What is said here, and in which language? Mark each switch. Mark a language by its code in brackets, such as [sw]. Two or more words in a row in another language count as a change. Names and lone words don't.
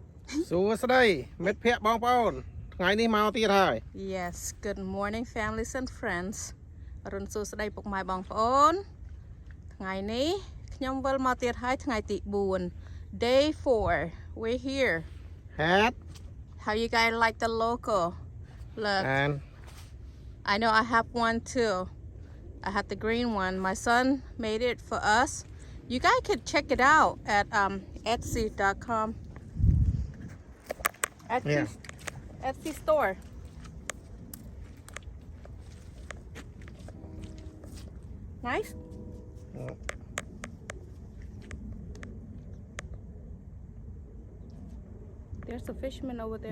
[en] Yes, good morning families and friends [km] រុនសួស្តីពុកម៉ែបងប្អូនថ្ងៃនេះខ្ញុំវិលមកទៀតហើយថ្ងៃទី4 [en] day 4 we're here Hat how you guys like the logo look and I know I have one too I have the green one my son made it for us you guys could check it out at etsy.com Etsy store nice there's a fisherman over there